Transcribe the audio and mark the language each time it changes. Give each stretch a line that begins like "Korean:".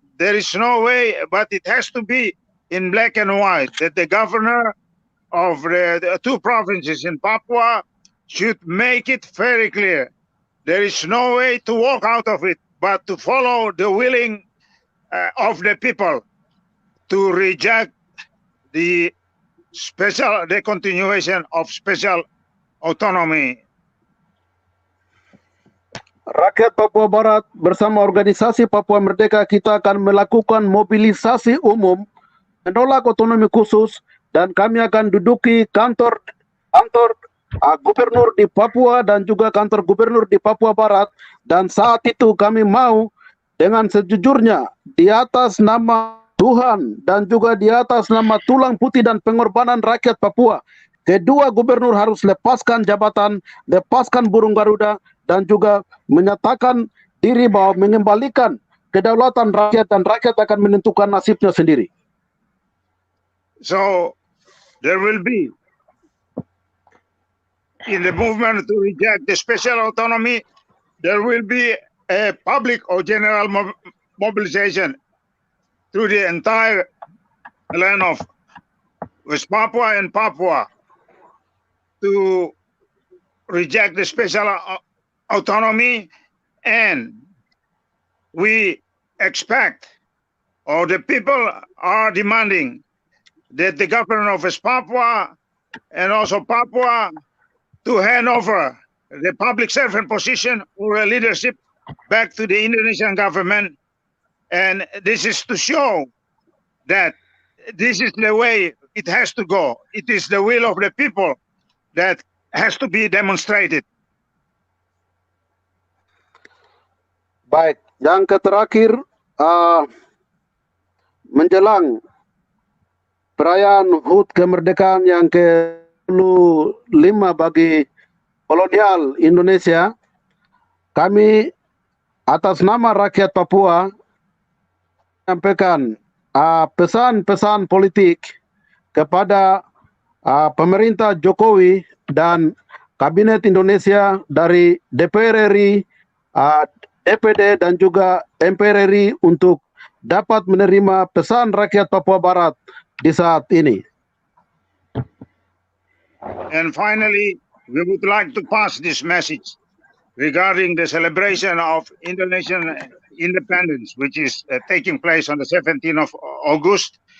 English: There is no way, but it has to be in black and white, that the governor of the two provinces in Papua should make it very clear. There is no way to walk out of it, but to follow the willing of the people to reject the continuation of special autonomy.
Indonesian: Rakyat Papua Barat bersama organisasi Papua Merdeka, kita akan melakukan mobilisasi umum menolak otonomi khusus, dan kami akan duduki kantor gubernur di Papua dan juga kantor gubernur di Papua Barat. Dan saat itu kami mau dengan sejujurnya, di atas nama Tuhan dan juga di atas nama tulang putih dan pengorbanan rakyat Papua, kedua gubernur harus lepaskan jabatan, lepaskan burung Garuda, dan juga menyatakan diri bahwa mengembalikan kedaulatan rakyat, dan rakyat akan menentukan nasibnya sendiri.
English: So there will be, in the movement to reject the special autonomy, there will be a public or general mobilization through the entire the land of West Papua and Papua to reject the special autonomy, and we expect, or the people are demanding, that the government of West Papua and also Papua to hand over the public servant position or leadership back to the Indonesian government. And this is to show that this is the way it has to go. It is the will of the people that has to be demonstrated.
Indonesian: Baik, yang terakhir menjelang perayaan HUT kemerdekaan yang ke-25 bagi kolonial Indonesia, kami atas nama rakyat Papua menyampaikan pesan-pesan politik kepada pemerintah Jokowi dan Kabinet Indonesia dari DPR RI, DPD dan juga MPR RI untuk dapat menerima pesan rakyat Papua Barat di saat ini.
English: And finally, we would like to pass this message regarding the celebration of Indonesian independence, which is taking place on the 17th of August.